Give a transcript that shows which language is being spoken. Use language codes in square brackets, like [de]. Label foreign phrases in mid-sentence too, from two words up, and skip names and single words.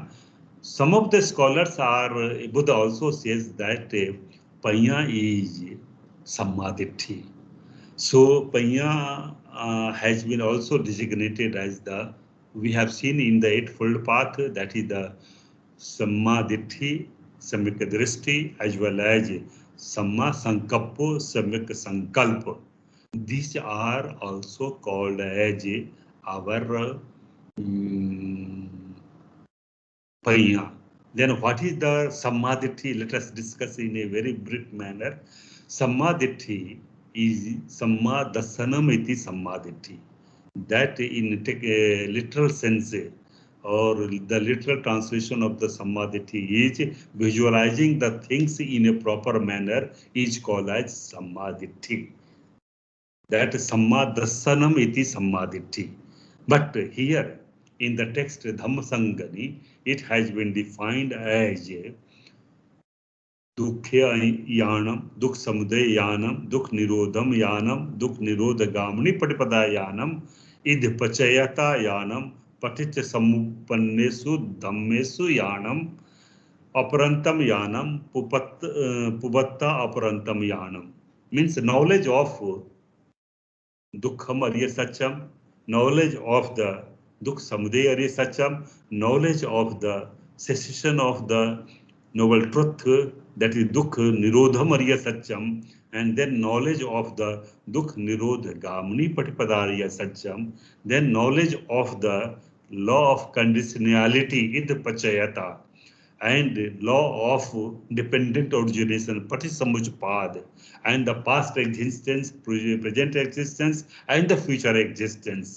[en] Some of the scholars Buddha also says that paññā is sammaditthi. So paññā has been also designated as we have seen in the Eightfold Path, that is the sammaditthi, [sa] samyak drishti, [en] as well as [pi] samma sankappo, [sa] samyak sankalpa. [en] These are also called as our paññā. Then what is the sammaditthi? Let us discuss in a very brief manner. [pi] Sammaditthi is samma dasanam iti sammaditthi. [en] That in a literal sense, or the literal translation of the sammaditthi is visualizing the things in a proper manner, is called as sammaditthi. [pi] That samma dasanam iti sammaditthi. [en] But here in the text Dhammasangani, it has been defined as [pi] dukkha ñānaṁ, dukkha samudaya ñānaṁ, dukkha nirodham ñānaṁ, dukkha nirodhagamini patipada ñānaṁ, idhipacayata ñānaṁ, paticca samuppannesu dhammesu ñānaṁ, aparantam ñānaṁ, pubatta aparantam ñānaṁ. [en] Means knowledge of [sa] dukkham arya satyam, [en] knowledge of the [sa] dukkha samudaya arya satyam, [en] knowledge of the cessation of the noble truth, that is [sa] dukkha nirodham arya satyam, [en] and then knowledge of the [pi] dukkha nirodha gamani patipadariya satyam, [en] then knowledge of the law of conditionality [pi] id pachayata, [en] and law of dependent origination patisamujpad, and the past existence, present existence, and the future existence.